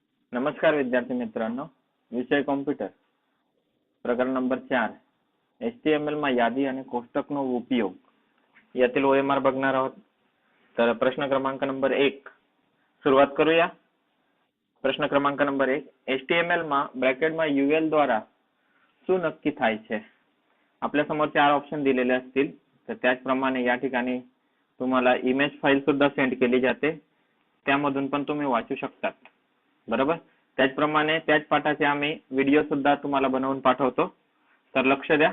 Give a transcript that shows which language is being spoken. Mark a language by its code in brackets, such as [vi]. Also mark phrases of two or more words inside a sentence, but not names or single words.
[mr] नमस्कार विद्यार्थी मित्रांनो, विषय कॉम्प्युटर, प्रकरण नंबर 4 [gu] HTML માં યાદી અને કોષ્ટકનો ઉપયોગ [mr] यातील OMR बघणार आहोत. तर प्रश्न क्रमांक नंबर 1 सुरुवात करूया. प्रश्न क्रमांक नंबर 1 [gu] HTML માં બ્રેકેટમાં UL દ્વારા શું નક્કી થાય છે? [mr] आपल्या समोर 4 ऑप्शन दिलेले असतील, तर त्याचप्रमाणे या ठिकाणी तुम्हाला इमेज फाईल सुद्धा सेंड केली जाते, त्यामधून पण तुम्ही वाचू शकतात. बरोबर. त्याचप्रमाणे त्याच पाठाचे आम्ही व्हिडिओ सुद्धा तुम्हाला बनवून पाठवतो, तर लक्ष द्या.